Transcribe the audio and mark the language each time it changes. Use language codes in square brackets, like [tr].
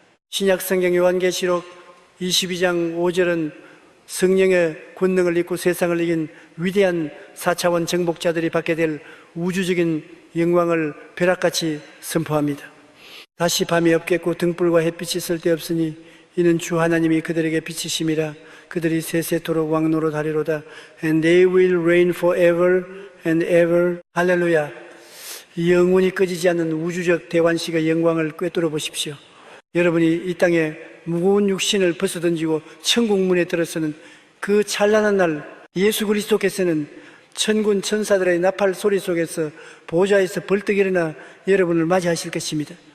[ko] 신약성경 요한계시록 22장 5절은 성령의 권능을 입고 세상을 이긴 위대한 4차원 정복자들이 받게 될 우주적인 영광을 벼락같이 선포합니다. 다시 밤이 없겠고 등불과 햇빛이 쓸데없으니 이는 주 하나님이 그들에게 빛이심이라. 그들이 세세토록 왕노로 다리로다. [en] And they will reign forever and ever. [ko] 할렐루야. 영원히 꺼지지 않는 우주적 대관식의 영광을 꿰뚫어 보십시오. 여러분이 이 땅에 무거운 육신을 벗어던지고 천국 문에 들어서는 그 찬란한 날, 예수 그리스도께서는 천군 천사들의 나팔 소리 속에서 보좌에서 벌떡 일어나 여러분을 맞이하실 것입니다.